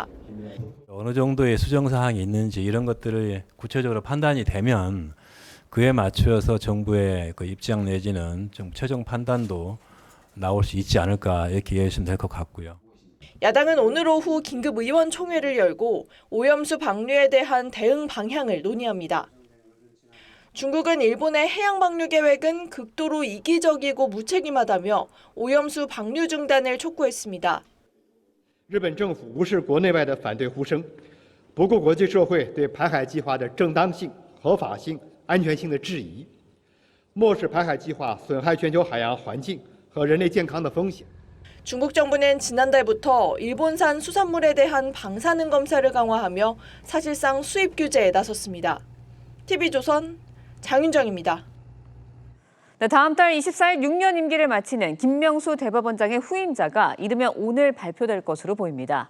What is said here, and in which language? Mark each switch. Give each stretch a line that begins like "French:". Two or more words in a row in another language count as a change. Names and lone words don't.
Korean: 어느 정도의 수정 사항이 있는지 이런 것들을 구체적으로 판단이 되면 그에 맞추어서 정부의 그 입장 내지는 좀 최종 판단도 나올 수 있지 않을까 이렇게 이해하시면 될 것 같고요. 야당은 오늘 오후 긴급 의원총회를 열고 오염수 방류에 대한 대응 방향을 논의합니다. 중국은 일본의 해양 방류 계획은 극도로 이기적이고 무책임하다며 오염수 방류 중단을 촉구했습니다.
Chinese: 日本政府无视国内外的反对呼声，不顾国际社会对排海计划的正当性、合法性、安全性的质疑，漠视排海计划损害全球海洋环境和人类健康的风险。
Korean: 중국 정부는 지난달부터 일본산 수산물에 대한 방사능 검사를 강화하며 사실상 수입 규제에 나섰습니다. TV조선 장윤정입니다. 네, 다음 달 24일 6년 임기를 마치는 김명수 대법원장의 후임자가 이르면 오늘 발표될 것으로 보입니다.